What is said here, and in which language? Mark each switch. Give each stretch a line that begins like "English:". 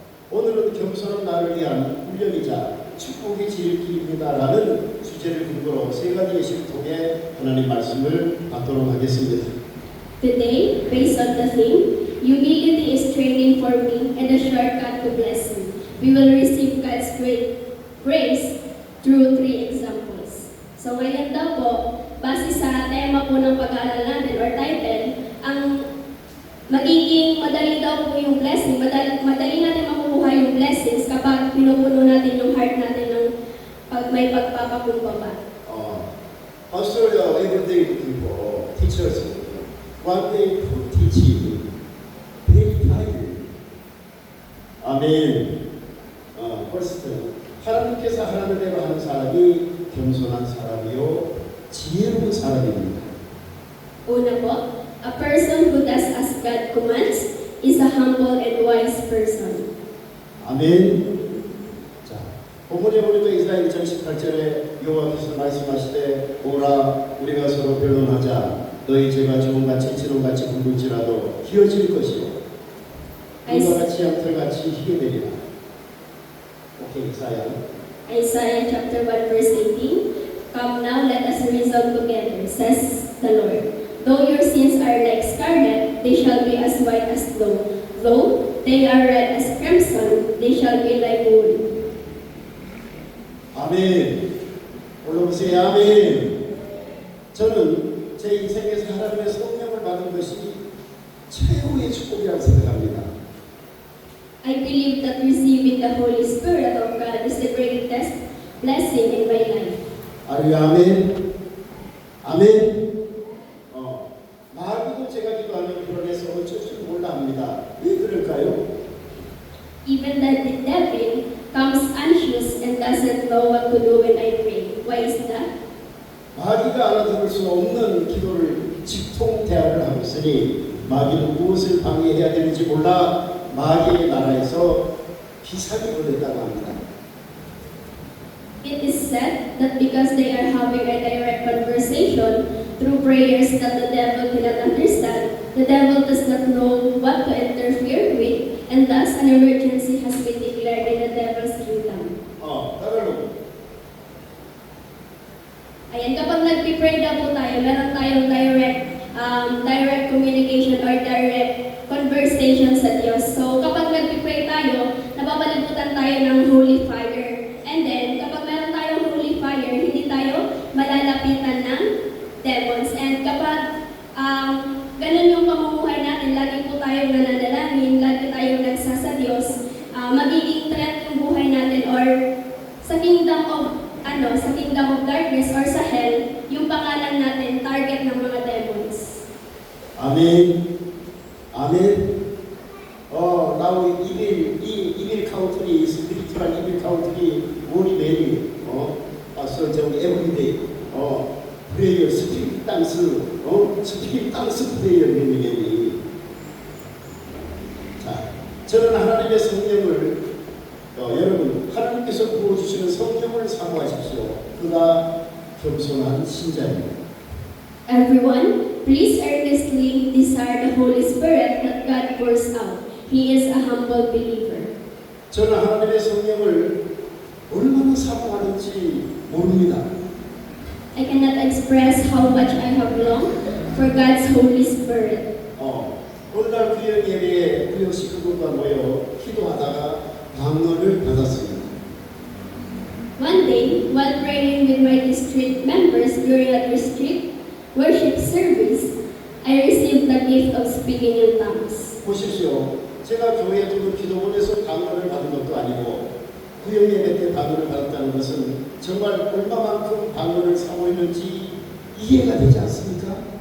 Korean: 오늘은 겸손한 나를 위한 훈련이자 축복의 지름길입니다라는 주제를 근거로 세 가지 예시를 통해 하나님 말씀을 받도록 하겠습니다.
English: Today, based on the theme, humility is training for me and a shortcut to blessing. We will receive God's great grace through 3 examples.
Filipino: So ngayon daw po, base sa tema po ng pag-aaral natin or title, ang magiging madali daw po yung blessing, madali natin makukuha yung blessings kapag pinupuno natin yung heart natin ng may pagpapakumbaba.
English: Pastor, everyday people, teachers, one day to teach very tired.
Korean: 아멘. first, 하나님께서 하라는 대로 하는 사람이 겸손한 사람이요 지혜로운 사람입니다.
Filipino: Una po,
English: a person who does as God commands is a humble and wise person.
Korean: 아멘. 자, 본문에 보니까 이스라엘 1장 18절에 여호와께서 말씀하시되 오라 우리가 서로 변론하자. 너희 죄가 주홍같이 지름같이 붉을지라도 희어질 것이요 눈과 같이 양털같이 희게 되리라.
English: 오케이, Isaiah chapter 1 verse 18. Come now, let us reason together, says the Lord. Though your sins are like scarlet, they shall be as white as snow. Though they are red as crimson, they shall be like wool.
Korean: 아멘. 올라보세요. 아멘. 저는 제 인생에서 하나님의 성령을 받은 것이 최고의 축복이라고 생각합니다.
English: I believe that receiving the Holy Spirit of God is the greatest blessing in my life.
Korean: 아멘. 아멘. 아멘. 마귀도 제가 기도하면 불안해서 어쩔 줄 몰라 합니다. 왜 그럴까요?
English: Even the devil comes anxious and doesn't know what to do when I pray. Why is that?
Korean: 마귀가 알아들을 수 없는 기도를 직통대화를 하고 있으니 마귀는 무엇을 방해해야 되는지 몰라 마귀의 나라에서 비상이 걸렸다고 합니다.
English: It is said that because they are having a direct conversation through prayers that the devil cannot understand, the devil does not know what to interfere with, and thus an emergency has been declared in the devil's kingdom.
Korean: 따라로.
Filipino: Ayan, kapag nag-pray daw po tayo, meron tayong
English: direct communication or direct conversation
Filipino: sa Diyos. So, kapag nag-pray tayo, napapalibutan tayo ng holy fire.
English: And then,
Filipino: kapag meron tayong holy fire, hindi tayo malalapitan ng demons. And kapag ganun yung pamumuhay natin, lagi po tayong nananalangin, lagi tayong nagsasa Diyos, magiging trend yung buhay natin or sa
English: kingdom of God,
Filipino: darkness or sa hell, yung pangalan natin, target ng mga demons.
Korean: 아멘. 아멘.
English: now evil country, spiritual evil country,
Korean: 우리 매일,
English: so
Korean: 저기
English: everyday, prayer, spirit dance, spirit dance prayer
Korean: 매일매일. 자, 저는 하나님의 성령을, 여러분, 하나님께서 부어주시는 성령을 사모하십시오. 그가 겸손한 신자입니다.
English: Everyone, please earnestly desire the Holy Spirit that God pours out. He is a humble believer.
Korean: 저는 하나님의 성령을 얼마나 사모하는지 모릅니다.
English: I cannot express how much I have longed for God's Holy Spirit.
Korean: 오늘날 구역 예배에 구역 식구들과 모여 기도하다가 방언을 받았습니다.
English: One day, while praying with my district members during a district worship service, I received the gift of speaking in tongues.
Korean: 보십시오. 제가 교회 두고 기도원에서 방언을 받은 것도 아니고 구역 예배 때 방언을 받았다는 것은 정말 얼마만큼 방언을 사모했는지 이해가 되지 않습니까?